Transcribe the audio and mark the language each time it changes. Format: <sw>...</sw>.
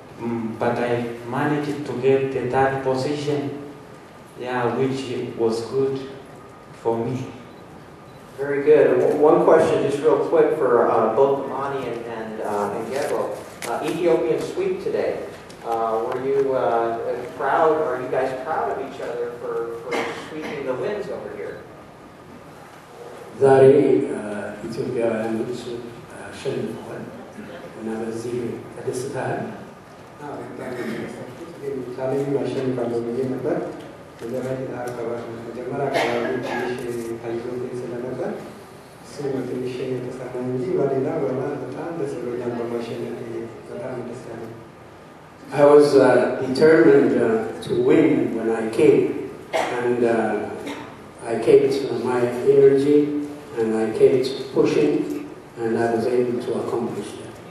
<en>but I managed to get the third position, yeah, which was good for me. Very good. One question, just real quick, for both Amani and Gebo. Ethiopian sweep today. Were you proud? Are you guys proud of each other for sweeping the wins over here?</en> <am>ዛሬ ኢትዮጵያውያኖች አሸንፈዋል እና በዚህ ተደስተሃል? ቻሌንጅ ማሸንፋለሁ ብዬ ነበር። መጀመሪያ አካባቢ ትንሽ ታይዞብኝ ስለነበር እሱም ትንሽ የተሰማ እንጂ በሌላ በጣም ደስ ብሎኛል በማሸነፍ በጣም ደስ ያለኝ።</am> <en>I was determined to win when I came, and I kept my energy and I kept pushing, and I was able to accomplish that.</en>